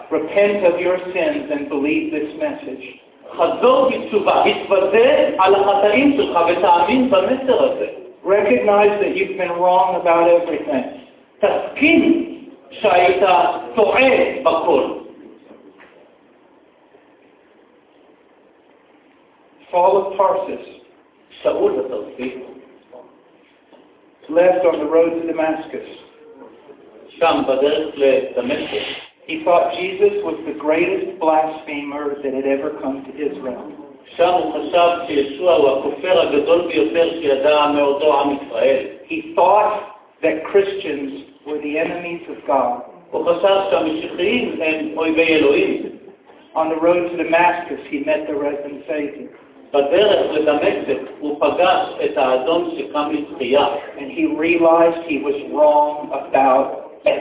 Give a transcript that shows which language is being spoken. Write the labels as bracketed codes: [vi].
[en] Repent of your sins and believe this message. [he] חזור בתשובה, התוודה על החטאים שלך ותאמין במסר הזה. [en] Recognize that you've been wrong about everything. [he] תסכים שהיית טועה בכל. [en] Fall of Tarsus. [he] שאול התרסי. [en] Left on the road to Damascus. [he] שם בדרך לדמשק. [en] He thought Jesus was the greatest blasphemer that had ever come to Israel. [he] שם הוא חשב שישוע הוא הכופר הגדול ביותר שידע מאותו עם ישראל. [en] He thought that Christians were the enemies of God. [he] הוא חשב שהמשיחיים הם אויבי אלוהים. [en] On the road to Damascus he met the risen Savior. [he] בדרך לדמשק הוא פגש את האדון שקם לתחייה. [en] And he realized he was wrong about